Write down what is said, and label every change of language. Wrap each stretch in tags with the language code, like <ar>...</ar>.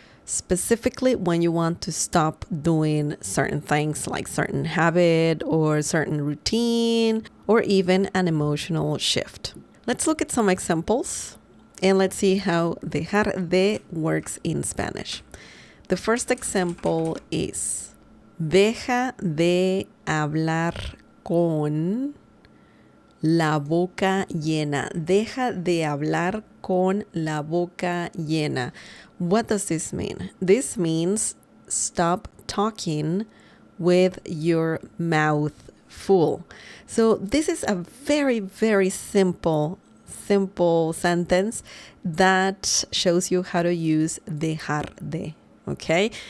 <en>Specifically when you want to stop doing certain things like certain habit or certain routine or even an emotional shift. Let's look at some examples and let's see how dejar de works in Spanish. The first example is</en> <es>deja de hablar con la boca llena. Deja de hablar con la boca llena.</es> <en>What does this mean? This means stop talking with your mouth full. So this is a very, very simple sentence that shows you how to use dejar de. Okay?</en>